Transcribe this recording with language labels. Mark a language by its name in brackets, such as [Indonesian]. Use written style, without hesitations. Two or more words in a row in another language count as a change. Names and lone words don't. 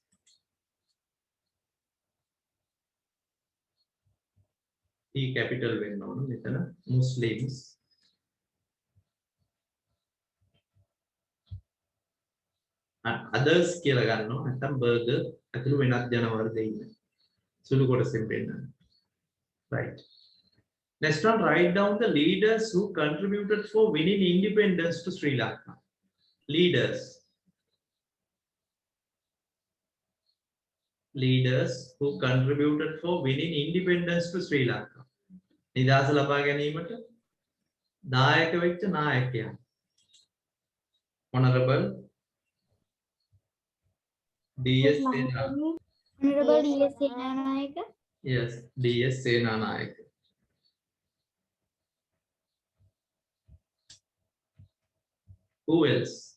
[Sinhala] E capital වෙන්න ඕන මෙතන Muslims. Others කියලා ගන්නවා නැත්නම් burger ඇතුළු වෙනත් ජන වර්ග ඉන්න. සුළු කොටසෙන් පෙන්නන්න. [English] Right. Next one, write down the leaders who contributed for winning independence to Sri Lanka. Leaders who contributed for winning independence to Sri Lanka. [Sinhala] නිදහස ලබා ගැනීමට දායක වෙච්ච නායකයන්. [English] Honorable D.S. Senanayake. Honorable D.S. Senanayake. Yes, D.S. Senanayake. Who else?